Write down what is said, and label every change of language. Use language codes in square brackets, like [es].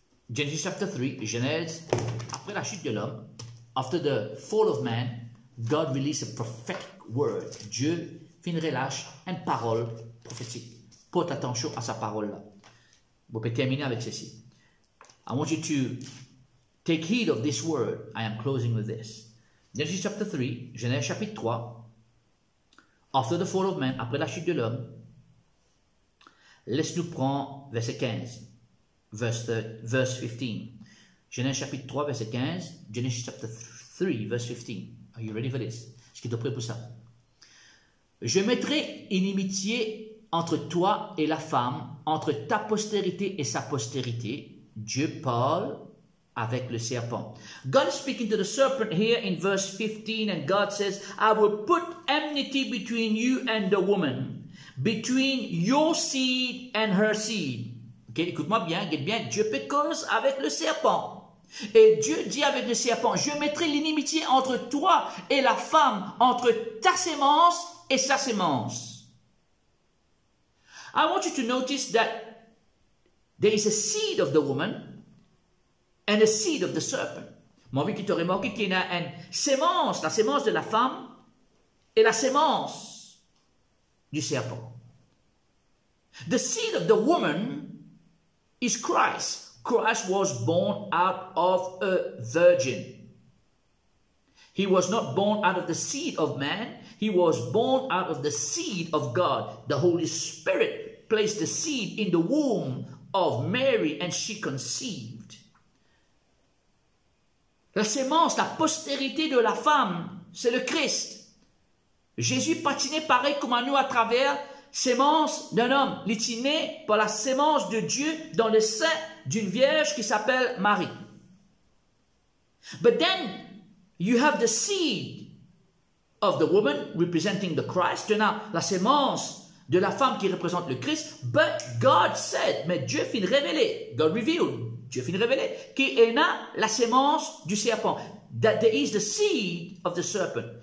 [en] Genesis chapter 3, Genèse, [fr] après la chute de l'homme, [en] after the fall of man, God released a prophetic word. [fr] Dieu fait une relâche, une parole prophétique. Porte attention à sa parole-là. Vous pouvez terminer avec ceci. [en] I want you to take heed of this word. I am closing with this. Genesis chapter 3, [fr] Genèse chapitre 3. [en] After the fall of man, [fr] après la chute de l'homme, laisse-nous prendre verset 15. [en] Verse 15. [fr] Genèse chapitre 3, verset 15. [en] Genesis chapter 3, verse 15. Are you ready for this? [fr] Est-ce que tu es prêt pour ça? Je mettrai inimitié entre toi et la femme, entre ta postérité et sa postérité. Dieu parle avec le serpent. [en] God is speaking to the serpent here in verse 15, and God says, I will put enmity between you and the woman, between your seed and her seed. [fr] Ok, écoute-moi bien, get bien. Dieu peut cause avec le serpent. Et Dieu dit avec le serpent, je mettrai l'inimitié entre toi et la femme, entre ta sémence et sa sémence. [en] I want you to notice that there is a seed of the woman and a seed of the serpent. [fr] Moi, envie que tu remarques qu'il y a une sémence, la sémence de la femme et la sémence du serpent. [en] The seed of the woman is Christ. Christ was born out of a virgin. He was not born out of the seed of man. He was born out of the seed of God. The Holy Spirit placed the seed in the womb of Mary and she conceived. [fr] La sémence, la postérité de la femme, c'est le Christ. Jésus patiné pareil comme à nous à travers sémence d'un homme. Il est né par la sémence de Dieu dans le sein d'une vierge qui s'appelle Marie. [en] But then you have the seed of the woman representing the Christ. [fr] Tu as la sémence de la femme qui représente le Christ. [en] But God said, [fr] mais Dieu fit révéler, [en] God revealed, [fr] Dieu fit révéler, qu'il est la sémence du serpent. [en] That there is the seed of the serpent.